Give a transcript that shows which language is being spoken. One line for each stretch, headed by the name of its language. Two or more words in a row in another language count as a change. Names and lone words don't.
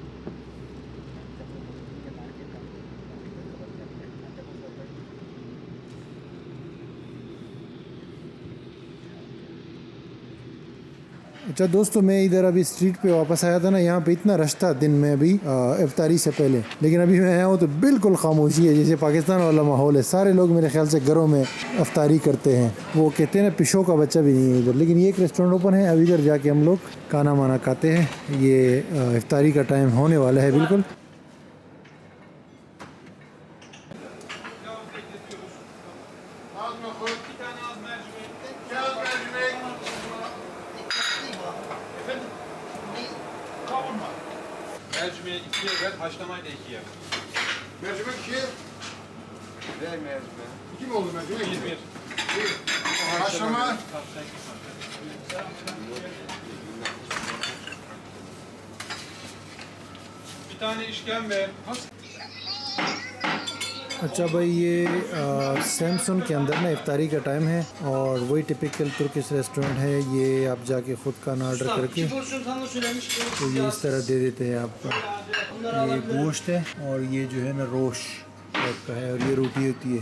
Hindi: अच्छा दोस्तों, मैं इधर अभी स्ट्रीट पे वापस आया था ना, यहाँ पे इतना रश था दिन में अभी इफ्तारी से पहले, लेकिन अभी मैं आया हूँ तो बिल्कुल खामोशी है, जैसे पाकिस्तान वाला माहौल है। सारे लोग मेरे ख्याल से घरों में इफ्तारी करते हैं। वो कहते हैं ना, पिशों का बच्चा भी नहीं है इधर। लेकिन ये एक
English: restaurant open
Hindi: है, अभी इधर जाके हम लोग खाना माना खाते हैं। ये इफ्तारी का टाइम होने वाला है बिल्कुल।
Turkish: Mercimeği ikiye ver, haşlamayı da ikiye ver. Mercimek 2. Ver mercimeği. 2 mi oldu mercimek? Bir. Haşlama. Bir tane işkembe.
Hindi: अच्छा भाई, ये सैमसंग के अंदर ना इफ्तारी का टाइम है, और वही
English: typical Turkish restaurant
Hindi: है। ये आप जाके ख़ुद का ऑर्डर करके तो ये इस तरह दे देते हैं आपको। ये गोश्त है, और ये जो है ना रोश टाइप का है, और ये रोटी होती है।